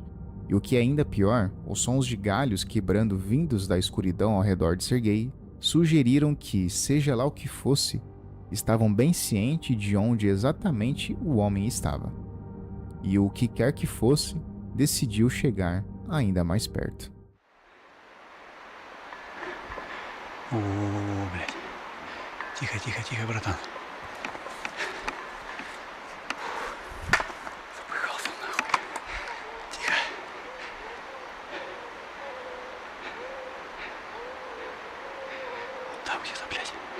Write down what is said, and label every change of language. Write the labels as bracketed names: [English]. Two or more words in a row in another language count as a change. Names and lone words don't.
[Portuguese] E o que é ainda pior, os sons de galhos quebrando vindos da escuridão ao redor de Sergei sugeriram que, seja lá o que fosse, estavam bem cientes de onde exatamente o homem estava. E o que quer que fosse, decidiu chegar ainda mais perto. [Russian] Блядь. Тихо, братан. Запыхался нахуй. Тихо. Вот там где-то, блядь.